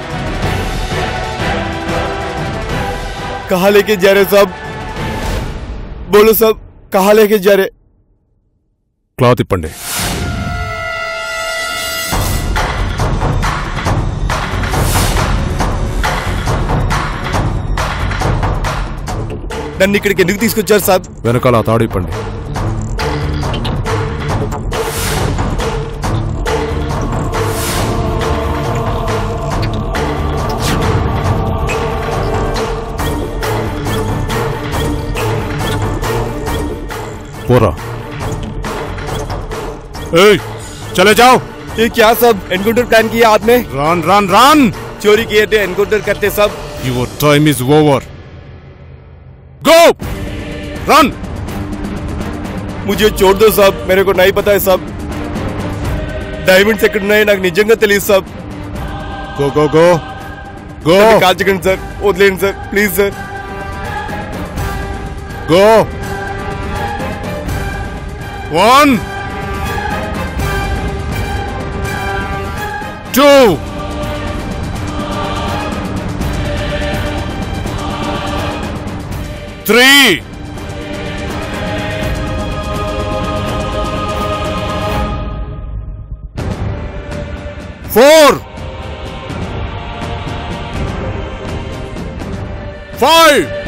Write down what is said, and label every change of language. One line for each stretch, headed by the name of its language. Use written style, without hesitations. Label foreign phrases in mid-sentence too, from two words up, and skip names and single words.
Hindi: कहाँ लेके जा रहे हो साहब? बोलो साहब, कहाँ लेके जा रहे?
Telugu: క్లాత్ ఇప్పండి. నన్ను ఇక్కడికి ఎందుకు తీసుకొచ్చారు సాబ్? వెనకాల ఆ తాడు ఇప్పండి.
Hindi: पोरा चले जाओ. ये क्या सब एनकाउंटर प्लान किया आपने?
English: run run run.
Hindi: चोरी किए थे, एनकाउंटर करते सब.
English: Your time is over. Go run.
Hindi: मुझे छोड़ दो साहब, मेरे को नहीं पता है साहब.
Telugu: डायमंड्स ఎక్కడ ఉన్నాయి నాకు నిజంగా తెలియదు సాబ్.
English: go go go go.
Telugu: కాల్చకండి సార్, వదిలేండి సార్ ప్లీజ్ సార్. गो 1 2 3 4 5